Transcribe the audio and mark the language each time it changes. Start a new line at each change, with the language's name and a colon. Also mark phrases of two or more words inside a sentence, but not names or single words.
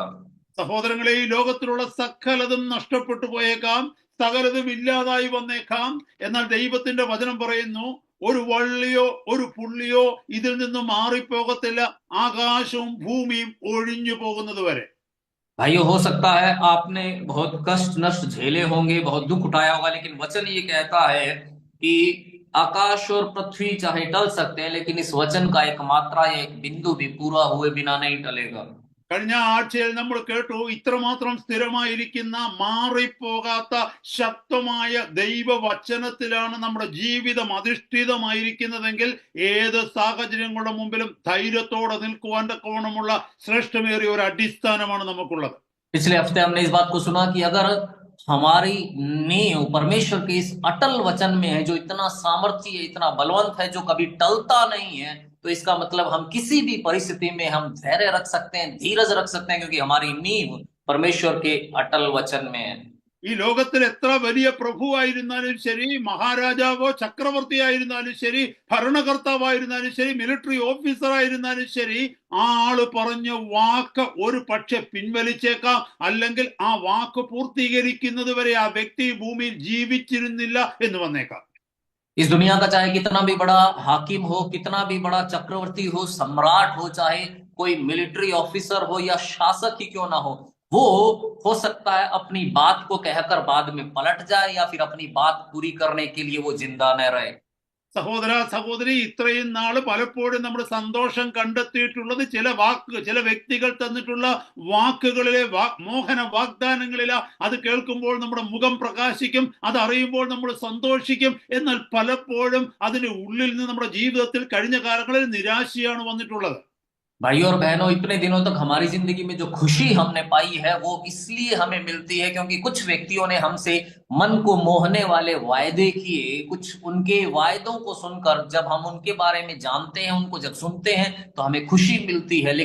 Malayalam: സഹോദരങ്ങളെ, ഈ ലോകത്തിലുള്ള സകലതും നഷ്ടപ്പെട്ടു പോയേക്കാം, സകലതും ഇല്ലാതായി വന്നേക്കാം. എന്നാൽ ദൈവത്തിന്റെ വചനം പറയുന്നു, ഒരു വള്ളിയോ ഒരു പുള്ളിയോ ഇതിൽ നിന്ന് മാറിപ്പോകത്തില്ല, ആകാശവും ഭൂമിയും ഒഴിഞ്ഞു പോകുന്നത് വരെ.
Hindi: भाइयों, हो सकता है आपने बहुत कष्ट नष्ट झेले होंगे, बहुत दुख उठाया होगा, लेकिन वचन ये कहता है कि आकाश और पृथ्वी चाहे टल सकते हैं, लेकिन इस वचन का एक मात्रा या एक बिंदु भी पूरा हुए बिना नहीं टलेगा.
Malayalam: കഴിഞ്ഞ ആഴ്ചയിൽ നമ്മൾ കേട്ടു, ഇത്രമാത്രം സ്ഥിരമായിരിക്കുന്ന മാറിപ്പോകാത്ത ശക്തമായ ദൈവവചനത്തിലാണ് നമ്മുടെ ജീവിതം അധിഷ്ഠിതമായിരിക്കുന്നതെങ്കിൽ ഏത് സാഹചര്യങ്ങളുടെ മുമ്പിലും ധൈര്യത്തോടെ നിൽക്കുവാൻ തക്കവണ്ണമുള്ള ശ്രേഷ്ഠമേറിയ ഒരു അടിസ്ഥാനമാണ് നമുക്കുള്ളത്.
Hindi: पिछले हफ्ते हमने इस बात को सुना कि अगर हमारी नींव परमेश्वर के इस अटल वचन में है, जो इतना सामर्थ्य है, इतना बलवंत है, जो कभी टलता नहीं है, तो इसका मतलब हम किसी भी परिस्थिति में हम धैर्य रख सकते हैं, धीरज रख सकते हैं, क्योंकि हमारी नींव परमेश्वर के अटल वचन में है.
Malayalam: ഈ ലോകത്തിൽ എത്ര വലിയ പ്രഭുവായിരുന്നാലും ശരി, മഹാരാജാവോ ചക്രവർത്തിയായിരുന്നാലും ശരി, ഭരണകർത്താവായിരുന്നാലും ശരി,
English: military officer
Malayalam: ആയിരുന്നാലും ശരി, ആ ആള് പറഞ്ഞ വാക്ക് ഒരു പക്ഷെ പിൻവലിച്ചേക്കാം, അല്ലെങ്കിൽ ആ വാക്ക് പൂർത്തീകരിക്കുന്നത് വരെ ആ വ്യക്തി ഭൂമിയിൽ ജീവിച്ചിരുന്നില്ല എന്ന് വന്നേക്കാം.
Hindi: इस दुनिया का चाहे कितना भी बड़ा हाकिम हो, कितना भी बड़ा चक्रवर्ती हो, सम्राट हो, चाहे कोई
English: military officer
Hindi: हो या शासक ही क्यों ना हो सकता है अपनी बात को कहकर बाद में पलट जाए, या फिर अपनी बात पूरी करने के लिए वो जिंदा न रहे.
Malayalam: സഹോദര സഹോദരി, ഇത്രയും നാള് പലപ്പോഴും നമ്മുടെ സന്തോഷം കണ്ടെത്തിയിട്ടുള്ളത് ചില വ്യക്തികൾ തന്നിട്ടുള്ള വാക്കുകളിലെ മോഹന വാഗ്ദാനങ്ങളിലാ. അത് കേൾക്കുമ്പോൾ നമ്മുടെ മുഖം പ്രകാശിക്കും, അത് അറിയുമ്പോൾ നമ്മൾ സന്തോഷിക്കും. എന്നാൽ പലപ്പോഴും അതിന്റെ ഉള്ളിൽ നിന്ന് നമ്മുടെ ജീവിതത്തിൽ കഴിഞ്ഞ കാലങ്ങളിൽ നിരാശയാണ് വന്നിട്ടുള്ളത്.
Hindi: भाइयों और बहनों, इतने दिनों तक हमारी जिंदगी में जो खुशी हमने पाई है वो इसलिए हमें मिलती है क्योंकि कुछ व्यक्तियों ने हमसे मन को मोहने वाले वायदे किए. कुछ उनके वायदों को सुनकर जब हम उनके बारे में जानते हैं, उनको जब सुनते हैं, तो हमें खुशी मिलती है.